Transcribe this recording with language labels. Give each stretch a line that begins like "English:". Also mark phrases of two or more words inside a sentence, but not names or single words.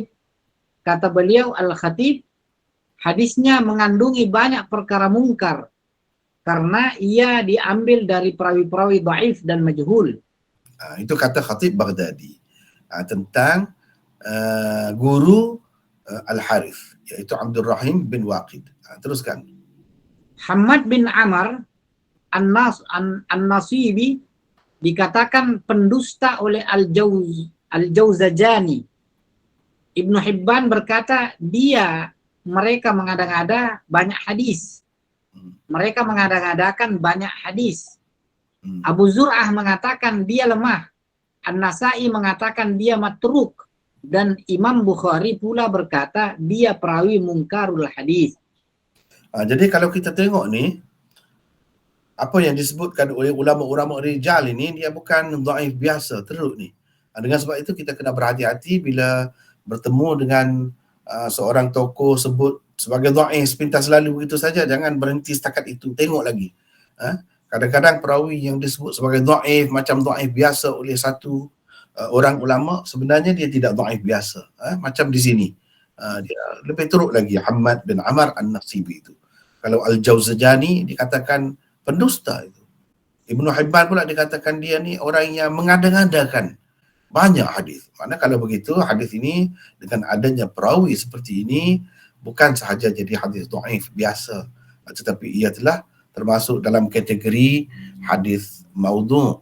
Malay: Kata beliau Al-Khatib, hadisnya mengandungi banyak perkara mungkar karena ia diambil dari perawi-perawi dhaif dan majhul. Itu kata Khatib Baghdadi tentang guru Al-Harith, yaitu Abdurrahim bin Waqid. Teruskan. Hammad bin Amr An-Nasibi dikatakan pendusta oleh Al-Jawzajani. Ibnu Hibban berkata mereka mengada-ngada banyak hadis. Mereka mengada-ngadakan banyak hadis. Abu Zur'ah mengatakan dia lemah. An-Nasai mengatakan dia matruk. Dan Imam Bukhari pula berkata dia perawi
Arabic: منكر الحديث.
Malay: Jadi kalau kita tengok ni, apa yang disebutkan oleh ulama-ulama rijal ini, dia bukan dhaif biasa, teruk ni. Dengan sebab itu kita kena berhati-hati bila bertemu dengan seorang tokoh sebut sebagai dhaif sepintas lalu begitu saja. Jangan berhenti setakat itu, tengok lagi. Kadang-kadang perawi yang disebut sebagai dhaif, macam dhaif biasa oleh satu orang ulama, sebenarnya dia tidak dhaif biasa. Macam di sini. Dia lebih teruk lagi, Hammad bin Amr An-Nasibi itu. Kalau Al-Jauzajani dikatakan pendusta itu. Ibnu Hibban pula dikatakan dia ni orang yang mengada-ngadakan banyak hadis. Mana kalau begitu hadis ini dengan adanya perawi seperti ini bukan sahaja jadi hadis dhaif biasa, tetapi ia telah termasuk dalam kategori hadis maudhu'.